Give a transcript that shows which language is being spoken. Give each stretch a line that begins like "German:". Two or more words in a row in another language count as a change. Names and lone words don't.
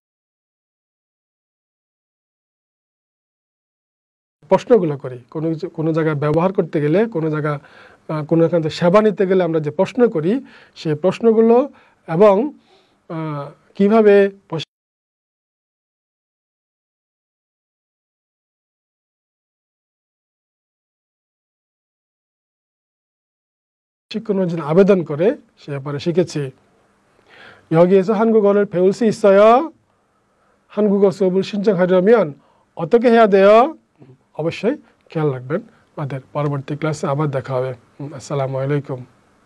Bangla: প্রশ্নগুলো করি, কোনো জায়গায় ব্যবহার করতে গেলে, কোনো জায়গা কোনো এখান থেকে সেবা নিতে গেলে আমরা যে প্রশ্ন করি সেই প্রশ্নগুলো এবং কিভাবে প্রশিক্ষণের জন্য আবেদন করে সে ব্যাপারে শিখেছি।
Korean: 여기에서 한국어를 배울 수 있어요? 한국어 수업을 신청하려면 어떻게 해야 돼요?
Bangla: অবশ্যই খেয়াল রাখবেন। আমাদের পরবর্তী ক্লাসে আবার দেখা হবে।
Arabic: السلام عليكم.